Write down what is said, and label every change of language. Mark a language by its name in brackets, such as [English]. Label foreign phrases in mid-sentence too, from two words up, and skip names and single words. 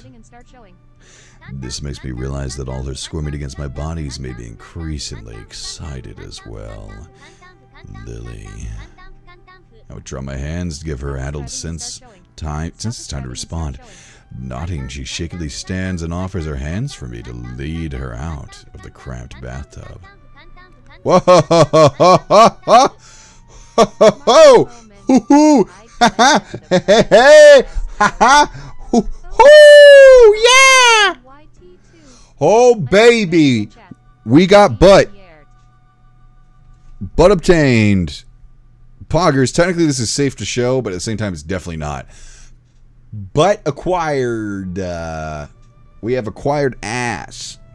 [English] This makes me realize that all her squirming against my bodies made me increasingly excited as well. Lily. I would draw my hands to give her addled since it's time to respond. Nodding, she shakily stands and offers her hands for me to lead her out of the cramped bathtub. Whoa! Ho ho! Hoo hoo! Ha ha! Hey hey! Ha ha! Hoo hoo! Yeah! Oh baby, we got butt. Butt obtained. Poggers. Technically, this is safe to show, but at the same time, it's definitely not. Butt acquired. We have acquired ass.